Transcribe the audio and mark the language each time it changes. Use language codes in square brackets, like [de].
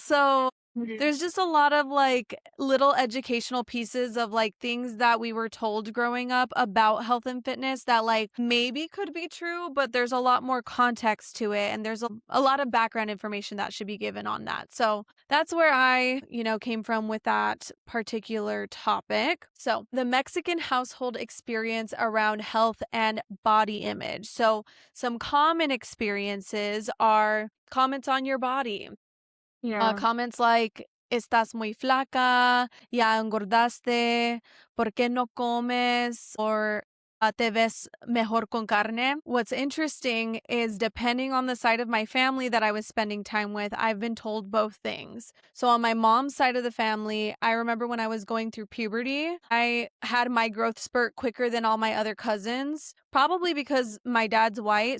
[en] So there's just a lot of, like, little educational pieces of, like, things that we were told growing up about health and fitness that, like, maybe could be true, but there's a lot more context to it, and there's a lot of background information that should be given on that. So, that's where I, came from with that particular topic. So, the Mexican household experience around health and body image. So, some common experiences are comments on your body. Yeah. Comments like, [es] estás muy flaca, ya engordaste, ¿por qué no comes? Or te ves mejor con carne. [en] What's interesting is depending on the side of my family that I was spending time with, I've been told both things. So on my mom's side of the family, I remember when I was going through puberty, I had my growth spurt quicker than all my other cousins, probably because my dad's white.